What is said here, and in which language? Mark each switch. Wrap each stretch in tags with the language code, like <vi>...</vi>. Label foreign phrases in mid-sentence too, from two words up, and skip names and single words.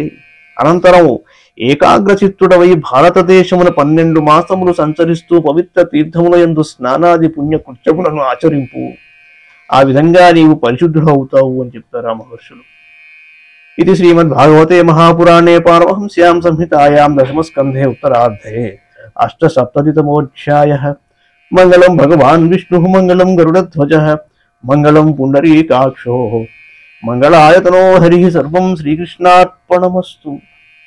<te>అనంతరం ఏకాగ్రచిత్తుడవై భారతదేశమున 12 మాసములు సంచరిస్తూ పవిత్ర తీర్థముల యందు స్నానాది పుణ్య కృత్యములను ఆచరింపు. ఆ విధంగా నీవు పరిశుద్ధుడవుతావు అని చెప్తారు ఆ మహర్షులు.</te> <sa>ఇది శ్రీమద్భాగవతే మహాపురాణే పారమహంస్యాం సంహితాయాం దశమస్కంధే ఉత్తరార్ధే अष्टसप्ततितमोऽध्यायः। मंगलम भगवान् विष्णुः मंगलम गरुडध्वजः मंगलम पुंडरीकाक्षो मंगलायतनो हरिः। सर्वं श्रीकृष्णार्पणमस्तु।</sa>